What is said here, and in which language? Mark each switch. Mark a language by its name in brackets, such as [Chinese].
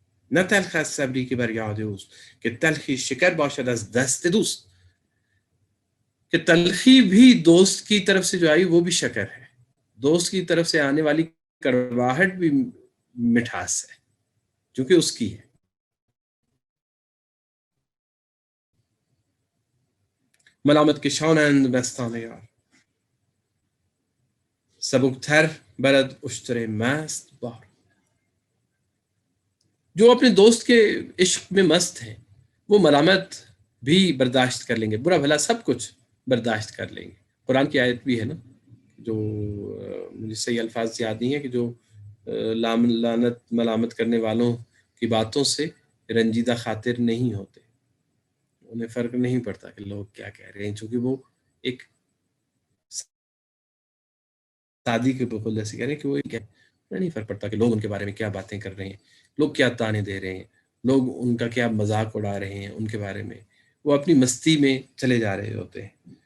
[Persian] نہ تلخ صبری کے بر یاد کہ تلخی شکر باشد از دست دوست، [Urdu] کہ تلخی بھی دوست کی طرف سے جو آئی وہ بھی شکر ہے. دوست کی طرف سے آنے والی کڑواہٹ بھی مٹھاس ہے کیونکہ اس کی ہے. [Persian] ملامت کشانند مستانه یار، سبکتر برد اشتر مست بار. [Urdu] جو اپنے دوست کے عشق میں مست ہیں وہ ملامت بھی برداشت کر لیں گے، برا بھلا سب کچھ برداشت کر لیں گے. قرآن کی آیت بھی ہے نا، جو مجھے صحیح الفاظ یاد نہیں ہے، کہ جو لعنت ملامت کرنے والوں کی باتوں سے رنجیدہ خاطر نہیں ہوتے، انہیں فرق نہیں پڑتا کہ لوگ کیا کہہ رہے ہیں، چونکہ وہ ایک شادی کے بقول جیسے کہہ رہے ہیں کہ وہ نہیں فرق پڑتا کہ لوگ ان کے بارے میں کیا باتیں کر رہے ہیں، لوگ کیا تانے دے رہے ہیں، لوگ ان کا کیا مذاق اڑا رہے ہیں ان کے بارے میں، وہ اپنی مستی میں چلے جا رہے ہوتے ہیں.